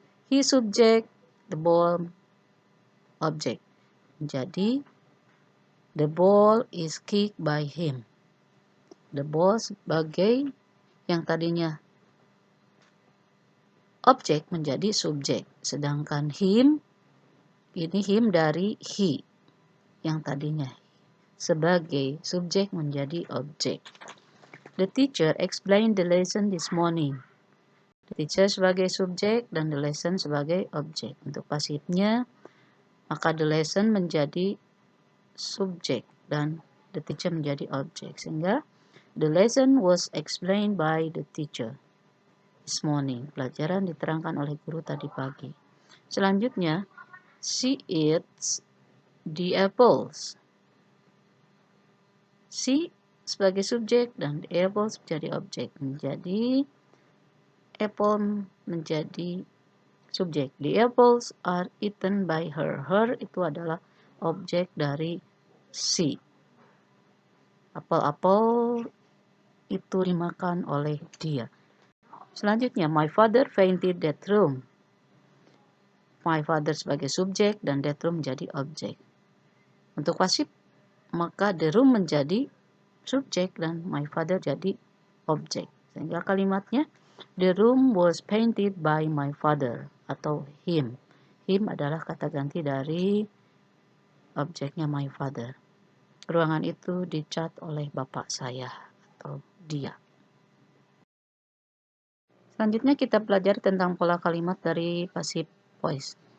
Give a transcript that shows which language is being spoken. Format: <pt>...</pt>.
<en>He subject, the ball object.</en> <id>Jadi</id> <en>the ball is kicked by him.</en> <id>The ball sebagai yang tadinya objek menjadi subjek, sedangkan him ini him dari he yang tadinya sebagai subjek menjadi objek.</id> <en>The teacher explained the lesson this morning.</en> <id>The teacher sebagai subjek dan the lesson sebagai objek. Untuk pasifnya, maka the lesson menjadi subjek dan the teacher menjadi objek. Sehingga</id> <en>the lesson was explained by the teacher this morning.</en> <id>Pelajaran diterangkan oleh guru tadi pagi. Selanjutnya,</id> <en>she eats the apples.</en> <id>She sebagai subjek dan the apples menjadi objek. Menjadi apple menjadi subjek.</id> <en>The apples are eaten by her.</en> <id>Her itu adalah objek dari she. Apel-apel itu dimakan oleh dia. Selanjutnya,</id> <en>my father painted that room.</en> <id>My father sebagai subjek dan that room menjadi objek. Untuk pasif, maka the room menjadi subjek dan my father jadi objek. Sehingga kalimatnya,</id> <en>the room was painted by my father atau him.</en> <id>Him adalah kata ganti dari objeknya my father. Ruangan itu dicat oleh bapak saya atau dia. Selanjutnya kita pelajari tentang pola kalimat dari passive voice.</id>